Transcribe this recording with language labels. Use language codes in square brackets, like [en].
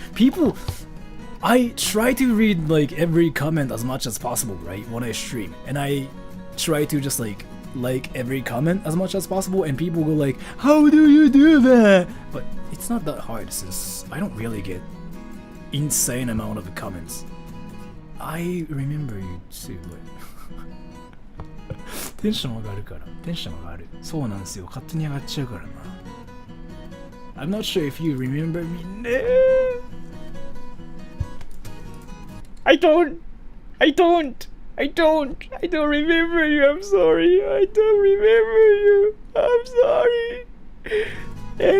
[en] People, I try to read like every comment as much as possible, right, when I stream, and I try to just like every comment as much as possible, and people go like, how do you do that? But it's not that hard since I don't really get insane amount of comments. I remember you too, but [ja] テンション上がるから、テンション上がる。そうなんですよ。勝手に上がっちゃうからな。 [en] I'm not sure if you remember me. I don't remember you. I'm sorry. I don't remember you. I'm sorry.